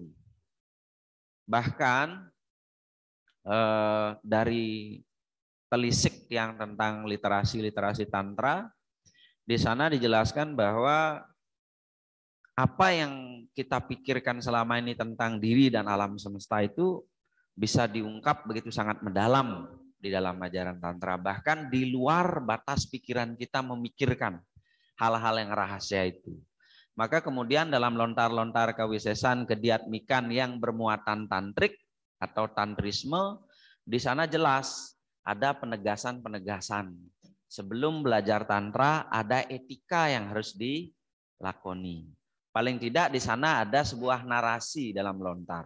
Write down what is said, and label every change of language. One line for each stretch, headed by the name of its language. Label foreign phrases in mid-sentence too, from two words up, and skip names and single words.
Indonesian: Bahkan dari telisik yang tentang literasi tantra, di sana dijelaskan bahwa apa yang kita pikirkan selama ini tentang diri dan alam semesta itu bisa diungkap begitu sangat mendalam di dalam ajaran tantra, bahkan di luar batas pikiran kita memikirkan hal-hal yang rahasia itu. Maka kemudian dalam lontar-lontar
Balinese: kewisesan kediatmikan
Indonesian: yang bermuatan tantrik atau tantrisme, di sana jelas ada penegasan-penegasan. Sebelum belajar tantra ada etika yang harus dilakoni. Paling tidak di sana ada sebuah narasi dalam lontar.